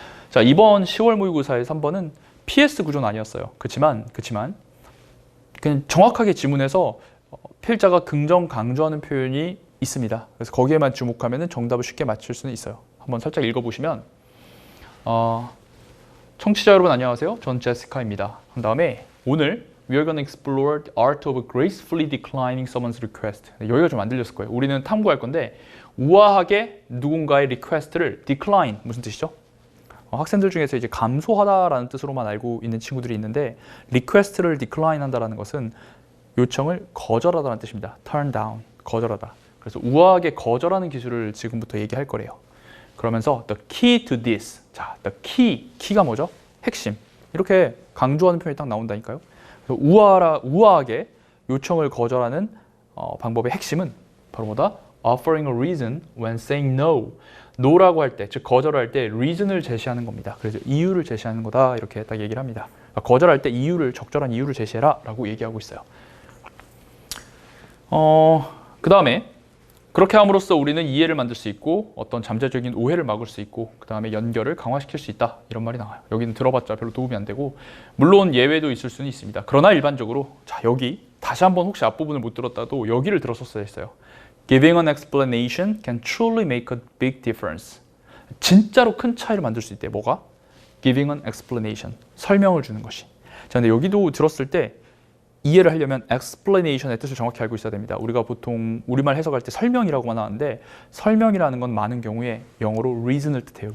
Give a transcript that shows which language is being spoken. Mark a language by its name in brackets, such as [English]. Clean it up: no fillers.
[Korean] 자, 이번 10월 모의고사의 3번은 PS 구조는 아니었어요. 그렇지만 그냥 정확하게 지문에서 필자가 긍정 강조하는 표현이 있습니다. 그래서 거기에만 주목하면 정답을 쉽게 맞출 수는 있어요. 한번 살짝 읽어보시면 청취자 여러분 안녕하세요. 전 제시카입니다. 한 다음에 오늘 [English] We are going to explore the art of gracefully declining someone's request. [Korean] 여기가 좀 안 들렸을 거예요. 우리는 탐구할 건데 우아하게 누군가의 리퀘스트를 decline 무슨 뜻이죠? 학생들 중에서 이제 감소하다라는 뜻으로만 알고 있는 친구들이 있는데 리퀘스트를 decline 한다라는 것은 요청을 거절하다는 뜻입니다. [English] turn down, [Korean] 거절하다. 그래서 우아하게 거절하는 기술을 지금부터 얘기할 거래요. 그러면서 [English] the key to this. [Korean] 자, [English] the key [Korean] 가 뭐죠? 핵심. 이렇게 강조하는 표현이 딱 나온다니까요. 그래서 우아하게 요청을 거절하는 방법의 핵심은 바로 뭐다? [English] offering a reason when saying no. [Korean] no라고 할 때, 즉 거절할 때 reason을 제시하는 겁니다. 그래서 이유를 제시하는 거다 이렇게 딱 얘기를 합니다. 그러니까 거절할 때 적절한 이유를 제시해라 라고 얘기하고 있어요. 그 다음에 그렇게 함으로써 우리는 이해를 만들 수 있고 어떤 잠재적인 오해를 막을 수 있고 그 다음에 연결을 강화시킬 수 있다 이런 말이 나와요. 여기는 들어봤자 별로 도움이 안 되고 물론 예외도 있을 수는 있습니다. 그러나 일반적으로 자 여기 다시 한번 혹시 앞부분을 못 들었다도 여기를 들었었어야 했어요. [English] Giving an explanation can truly make a big difference. [Korean] 진짜로 큰 차이를 만들 수 있대요. 뭐가? [English] Giving an explanation. [Korean] 설명을 주는 것이. 자, 근데 여기도 들었을 때 이해를 하려면 explanation의 뜻을 정확히 알고 있어야 됩니다. 우리가 보통 우리말 해석할 때 설명이라고만 하는데 설명이라는 건 많은 경우에 영어로 reason을 뜻해요.